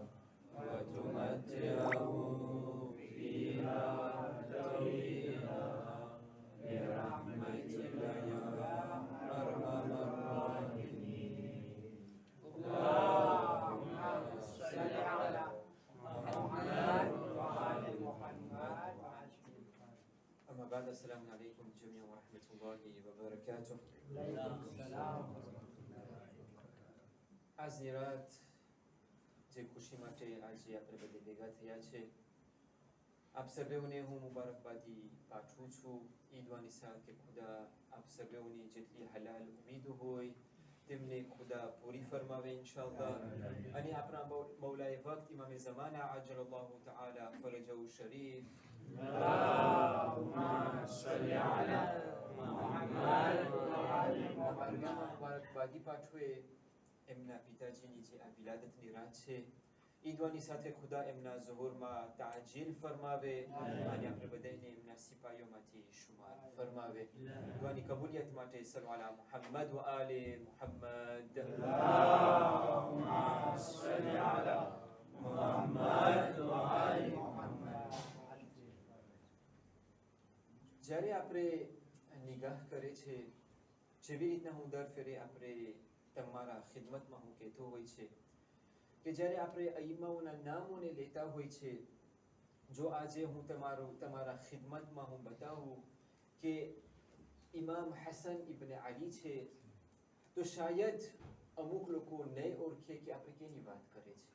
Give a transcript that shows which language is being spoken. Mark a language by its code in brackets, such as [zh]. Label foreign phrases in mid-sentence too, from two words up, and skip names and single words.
[ar] وتمتعه فيها طويلا برحمتك يا أرحم الراحمين. اللهم صل على محمد وعلى محمد. أما بعد، السلام عليكم جميعا ورحمة الله وبركاته. عليكم السلام. [gu] આજની રાત જે ખુશી માટે આજે આપણે બધે ભેગા થયા છે, આપ સર્વેઓને હું મુબારકબાદી પાઠવું છું. ઈદવાની સાથે ખુદા આપ સર્વેઓની જેટલી હલાલ ઉમીદો હોય તેમને ખુદા પૂરી ફરમાવે ઇન્શાઅલ્લાહ. અને આપણા મૌલાએ વક્ત ઇમામે ઝમાના [ar] عجل الله تعالى فرجه الشريف اللهم صل على محمد وعلى محمد. [gu] મુબારકબાદી પાઠવે. એમના પિતાજીની જે આ વિલાદતની રાત છે, ઈદવાની સાથે ખુદા એમના ઝુહુરમાં તાજીલ ફરમાવે અને આપણે બધાને એમના સિપાહીઓમાંથી શુમાર ફરમાવે. દુઆની કબૂલિયત માટે [ar] صلى الله على محمد وآل محمد. اللهم صل على محمد وعلى محمد. [gu] જ્યારે આપણે નિગાહ કરે છે, જેવી રીતના હું દર ફેરે આપણે તમારા ખિદમતમાં હું કહેતો હોય છે કે જ્યારે આપણે અઈમાઓના નામોને લેતા હોય છે, જો આજે હું તમારા ખિદમતમાં હું બતાવું કે ઇમામ હસન ઇબ્ન અલી છે, તો શાયદ અમુક લોકો નહીં ઓળખે કે આપણે કેની વાત કરે છે.